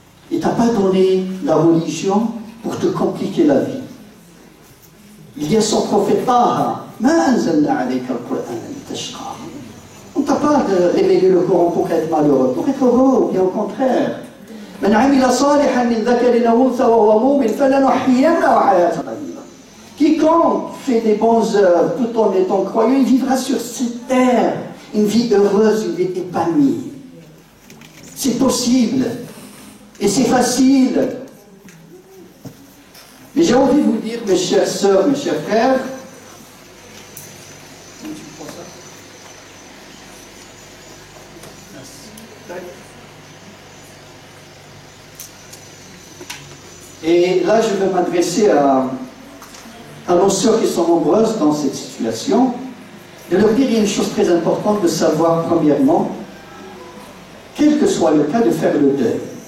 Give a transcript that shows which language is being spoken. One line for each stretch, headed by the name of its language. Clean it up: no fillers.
French: Il ne t'a pas donné la religion pour te compliquer la vie. Il y a son prophète Taha,
Arabic: Ma anzalna alayka al-Qur'an litashqa.
French: On ne t'a pas révélé le Coran pour être malheureux, pour être heureux, bien au contraire.
Arabic: من عمل صالحا من ذكر أو أنثى وهو مؤمن فلنحيينه حياة طيبة.
French: Quiconque fait des bonnes œuvres tout en étant croyant, il vivra sur cette terre une vie heureuse, une vie épanouie. C'est possible et c'est facile. Mais j'ai envie de vous dire, mes chères sœurs, mes chers frères, et là je vais m'adresser à nos sœurs qui sont nombreuses dans cette situation, de leur dire une chose très importante, de savoir premièrement, quel que soit le cas, de faire le deuil.